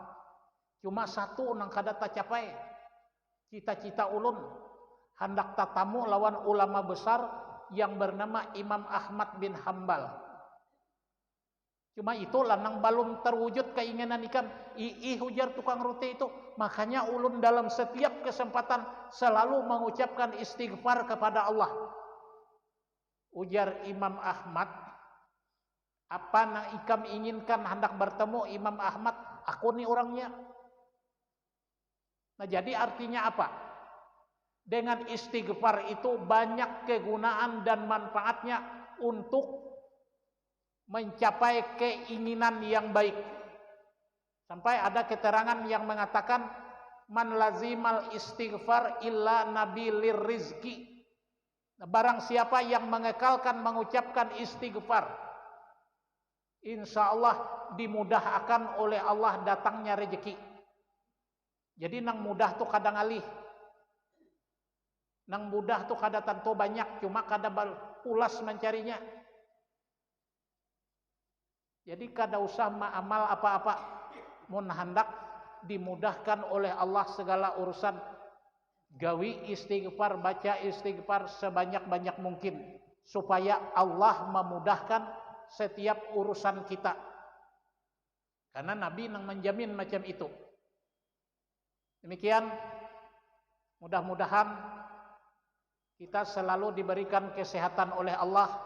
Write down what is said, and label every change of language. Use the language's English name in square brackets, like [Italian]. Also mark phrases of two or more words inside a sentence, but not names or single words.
[Banjar] Cuma satu nang kada tacapai. Cita-cita ulun hendak tatamu lawan ulama besar yang bernama Imam Ahmad bin Hambal. Cuma itu lanang balum terwujud keinginan ikam. Ujar tukang roti itu. [Indonesian] Makanya ulun dalam setiap kesempatan selalu mengucapkan istighfar kepada Allah. Ujar Imam Ahmad, apa yang ikam inginkan hendak bertemu Imam Ahmad, aku nih orangnya. Nah, jadi artinya apa? Dengan istighfar itu banyak kegunaan dan manfaatnya untuk mencapai keinginan yang baik. Sampai ada keterangan yang mengatakan [Arabic] من لزم الاستغفار إلا نال الرزق. [Indonesian] Barang siapa yang mengekalkan mengucapkan istighfar, [Arabic] إن شاء الله [Indonesian] dimudahkan oleh Allah datangnya rezeki. [Banjar] Jadi nang mudah tuh kadang alih, nang mudah tuh kada tentu banyak, cuma kada pulas mencarinya. Jadi kada usah amal apa-apa, mun hendak dimudahkan oleh Allah segala urusan, gawi istighfar, [Indonesian] baca istighfar sebanyak-banyak mungkin supaya Allah memudahkan setiap urusan kita. [Banjar] Karena Nabi nang menjamin macam itu. [Indonesian] Demikian, mudah-mudahan kita selalu diberikan kesehatan oleh Allah.